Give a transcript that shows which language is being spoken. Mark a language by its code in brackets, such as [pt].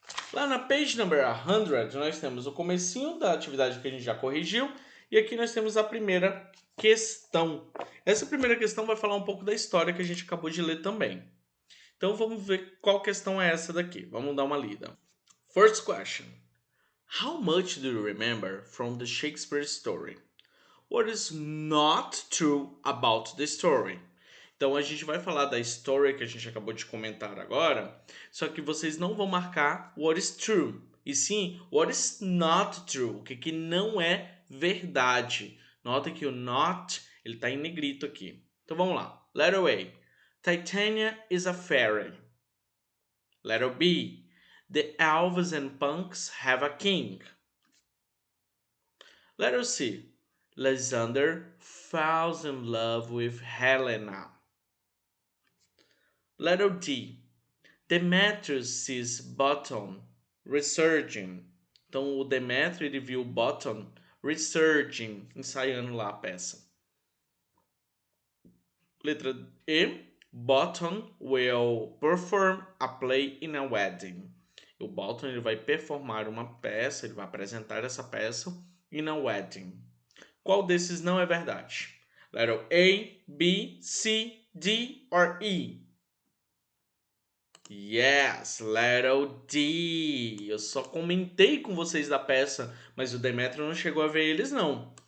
[pt] Lá na [en] page number [pt] 100, nós temos o comecinho da atividade que a gente já corrigiu. E aqui nós temos a primeira questão. Essa primeira questão vai falar um pouco da história que a gente acabou de ler também. Então vamos ver qual questão é essa daqui. Vamos dar uma lida. [en] First question. How much do you remember from the Shakespeare story? What is not true about the story? [pt] Então a gente vai falar da história que a gente acabou de comentar agora, só que vocês não vão marcar [en] what is true, [pt] e sim [en] what is not true, [pt] o que não é verdade. Nota que o not ele está em negrito aqui. Então vamos lá. [en] Letter A. Titania is a fairy. Letter B. The elves and punks have a king. Letter C. Lysander falls in love with Helena. Letter D. Demetrius' bottom resurging. [pt] Então, o Demetrio ele viu o bottom resurging, ensaiando lá a peça. Letra E. [en] Bottom will perform a play in a wedding. [pt] O Bottom ele vai performar uma peça, ele vai apresentar essa peça [en] in a wedding. [pt] Qual desses não é verdade? [en] Letter A, B, C, D or E? Yes, letter D. [pt] Eu só comentei com vocês da peça, mas o Demetrio não chegou a ver eles não.